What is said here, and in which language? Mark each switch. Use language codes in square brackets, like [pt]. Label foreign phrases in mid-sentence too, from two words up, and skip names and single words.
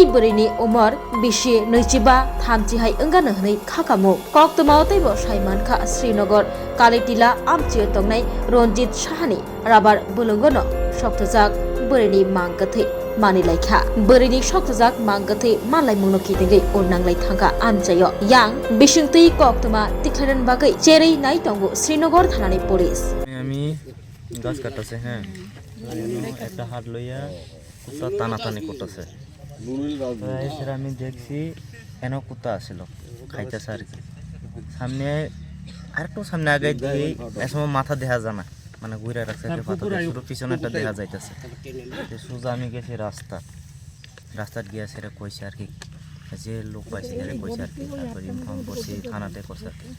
[trp] Bwrwi Umar Bishi Noichiba Thamchihai Ongano Hnai Khakamung Koktomao Taibo Sai Mankha Srinagar Kalitila Amchaio Tongnai Ronjit Sahani Rabar Bwlwngo no Sokchajak Bwrwi Mangkwthwi Manilaikha Bwrwi Sokchajak Mangkwthwi Manlai Mungno Kitingai Onnanglai Thangka Amchaio Yang Bisingtwi Koktoma Tikharan Bagai Cherei Nai Tongo Srinagar Thanani Police [bn] আমি গাছ কাটতেছে হ্যাঁ একটা হাত লইয়া কুত্তা টানাটানি করতেছে এসে আমি দেখছি এন কুত্তা আসছিল খাইতেছে আর কি সামনে আরেকটু সামনে আগে দিয়ে এসময় মাথা দেখা যায় না মানে ঘুরে রাখছে শুধু পিছনেটা দেখা যাইতেছে সোজা আমি গেছি রাস্তাত গিয়ে সেটা কইছে আর কি যে লোক পাইছে সেটা কইছে আর কি তারপর ইনফর্ম করছি থানাতে করছে আর কি